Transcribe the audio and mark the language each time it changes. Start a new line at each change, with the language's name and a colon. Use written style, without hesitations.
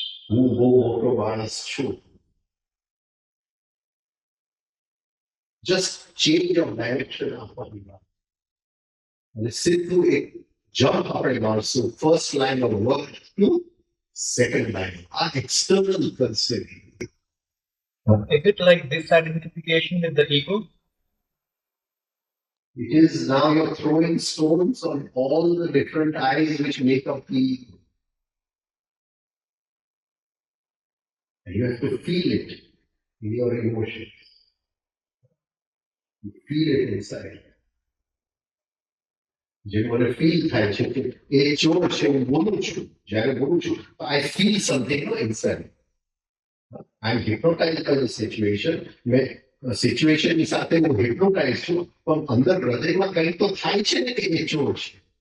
Gujarati: હું બહુ મોટો માણસ છું.
English: just change of direction
Gujarati: આપવાની વાત. અને સીધું એક જમ્પ આપણે મારશું
English: First line of work to second line.
Gujarati: આ external concept.
English: Is it like disidentification with the ego? It is now you're throwing stones on all the different eyes which make up the ego. And you have to feel it in your emotions. You feel it inside.
Gujarati: જે મને feel થાય છે કે એ ચોર છે, હું બોલું છું, જ્યારે બોલું છું
English: I feel something inside. I am hypnotize by the situation.
Gujarati: મેં સિચ્યુએશનની સાથે હું હિપ્નોટાઇઝ છું, પણ અંદર હૃદયમાં કંઈક તો થાય છે ને કે એ ચોર છે.